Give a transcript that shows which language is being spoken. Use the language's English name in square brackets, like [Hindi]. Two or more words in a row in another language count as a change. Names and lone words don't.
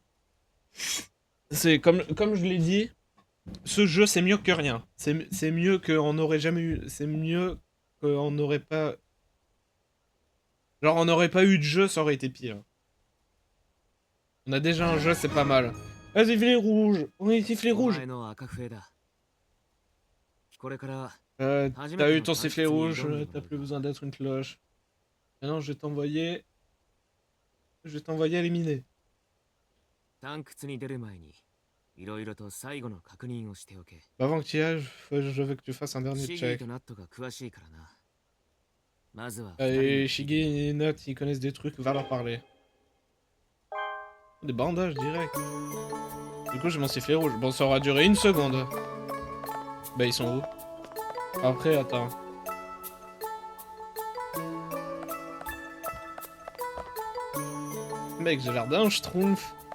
[French] C'est comme je l'ai dit, ce jeu c'est mieux que rien. C'est mieux qu'on n'aurait jamais eu. C'est mieux qu'on n'aurait pas. Genre, on n'aurait pas eu de jeu, ça aurait été pire. On a déjà un jeu, c'est pas mal. Ah, sifflet rouge! On est sifflet [Japanese] お [French] rouge! [Japanese] 前の赤笛だ。これから初め [French] T'as [Japanese] て [French] eu [Japanese] の [French] ton [Japanese] 探 [French] sifflet [Japanese] 知に [French] rouge, [Japanese] 挑んでも [French] t'as [Japanese] らう [French] plus [Japanese] ぞ。 [French] besoin d'être une cloche. Maintenant, je vais t'envoyer. Je vais t'envoyer éliminer. [Japanese] 探掘に出る前にいろいろと最後の確認をしておけ。 [French] Bah, avant que tu y ailles, je veux que tu fasses un dernier [Japanese] シギー [French] check. [Japanese] とナットが詳しいからな。まずは [French] Et [Japanese] 2人 [French] Shigi et Nut, ils connaissent des trucs, va leur parler. Des bandages direct. Du coup, j'ai mon sifflet rouge. Bon, ça aura duré une seconde. Bah, ils sont où? Après, attends. Mec, j'ai l'air d'un schtroumpf.